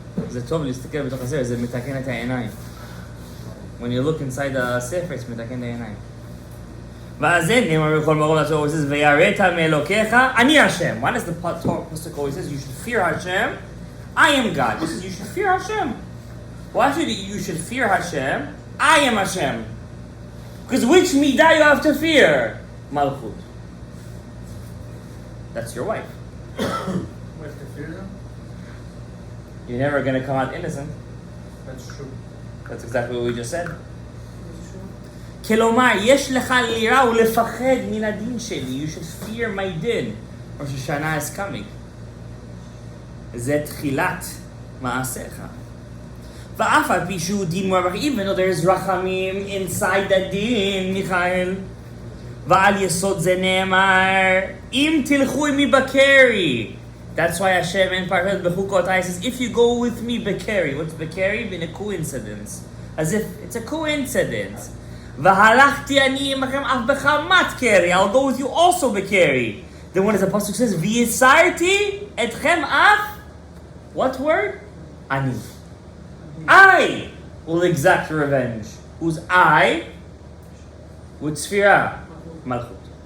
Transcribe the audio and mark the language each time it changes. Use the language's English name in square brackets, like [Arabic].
[Hebrew] זה טוב להסתכל בתוך הספר, זה מתקן את העיניים. [English] When you look inside the ספר, it's [Hebrew] מתקן את העיניים. ואז זה נאמר בכל מקום לתורה, [English] it says, [Hebrew] ויראת מאלוקיך, אני השם. [English] Why does the pasuk always says you should fear Hashem? I am God. This is you should fear Hashem. Why should you should fear Hashem? I am Hashem. Because which midah you have to fear? Malchut. That's your wife. Where's the fear them? You're never going to come out innocent. That's true. That's exactly what we just said. [Hebrew] כלומר, יש לך לירה ולפחד מן הדין שלי. [English] You should fear my din. Rosh Hashanah is coming. [Hebrew] זה תחילת מעשיך. ואף על פי שהוא דין מוערך, [English] even though there is רחמים inside the din, [Hebrew] מיכאל. ועל יסוד זה נאמר, אם תלכו עמי בקרי. [English] That's why Hashem in Parashat Bechukotay says, if you go with me bekeri. What's bekeri? Been a coincidence. As if it's a coincidence. [Hebrew] והלכתי אני עמכם אף בחמת קרי. [English] I'll go with you also bekeri. Then what does the pasuk says? [Hebrew] ויסרתי אתכם אף. [English] What word? [Hebrew] אני. [English] I will exact revenge. Who's I? With Sfira? Malchut.